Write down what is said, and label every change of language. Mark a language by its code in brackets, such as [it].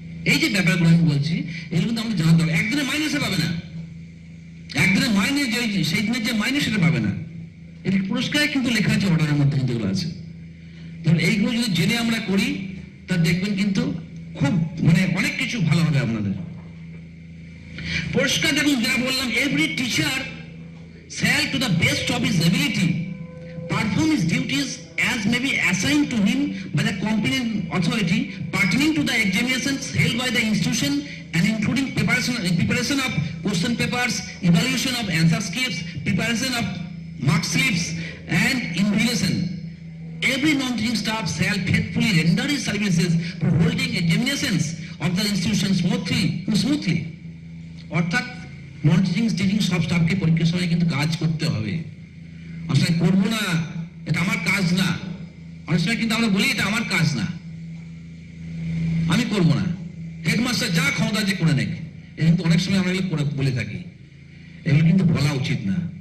[bn] এই যে ব্যাপারগুলো আমি বলছি, এগুলো কিন্তু আমরা জানতে হবে। একদিনের মাইনাসে পাবে না, একদিনের মাইনে সেই দিনের যে মাইনে সেটা পাবে না। এটা পুরস্কারে কিন্তু লেখা আছে, অর্ডারের মধ্যে কিন্তু এগুলো আছে। এইগুলো যদি জেনে আমরা করি, তা দেখবেন কিন্তু খুব মানে অনেক কিছু ভালো হবে আপনাদের। পুরস্কার দেখুন, যারা বললাম, [en] Every teacher shall to the best of his ability perform his duties as may be assigned to him by the competent authority pertaining to the examinations held by the institution and including preparation of question papers, evaluation of answer scripts, preparation of mark slips and invigilation. Every non-teaching staff shall faithfully render his services for holding examinations of the institution smoothly. [bn] অর্থাৎ non teaching সব স্টাফকে পরীক্ষার সময় কিন্তু কাজ করতে হবে। আসলে করবো না, এটা আমার কাজ না। অনেক সময় কিন্তু আমরা বলি এটা আমার কাজ না, আমি করবো না, হেডমাস্টার যা ক্ষমতা যে করে নেক। কিন্তু অনেক সময় আমরা এগুলো বলে থাকি, এগুলো কিন্তু বলা উচিত না।